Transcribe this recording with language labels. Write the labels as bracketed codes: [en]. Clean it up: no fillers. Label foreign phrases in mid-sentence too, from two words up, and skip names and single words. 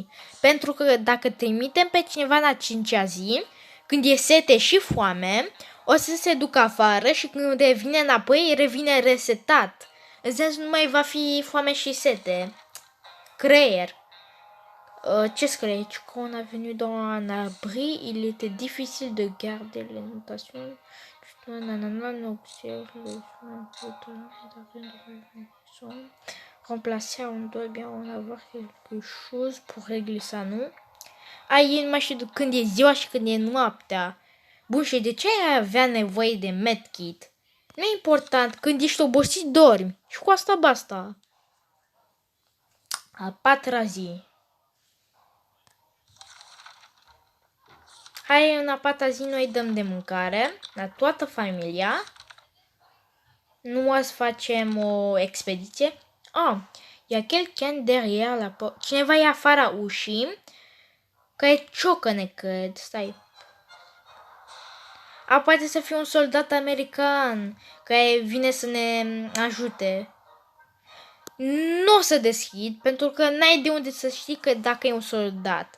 [ro] Pentru că dacă trimitem pe cineva în a 5-a zi, când e sete și foame, o să se ducă afară și când revine înapoi, revine resetat. În sens, nu mai va fi foame și sete. Creier. Ce scrie aici? [fr] Quand on a venu dans un abri, il était difficile de garder les notations. Remplacer, on doit bien en avoir quelque chose pour régler ça, [ro] nu? Ai, nu mai știu când e ziua și când e noaptea. Bun, și de ce ai avea nevoie de medkit? Nu e important, când ești obosit dormi. Și cu asta basta. A 4-a zi. Hai, în a 4-a zi noi dăm de mâncare la toată familia. Nu o să facem o expediție. [fr] Il y a quelqu'un derrière la porte. [ro] Cineva e afara ușii. Care ciocăne, cred. Stai. Poate să fie un soldat american care vine să ne ajute. Nu o să deschid, pentru că n-ai de unde să știi că dacă e un soldat.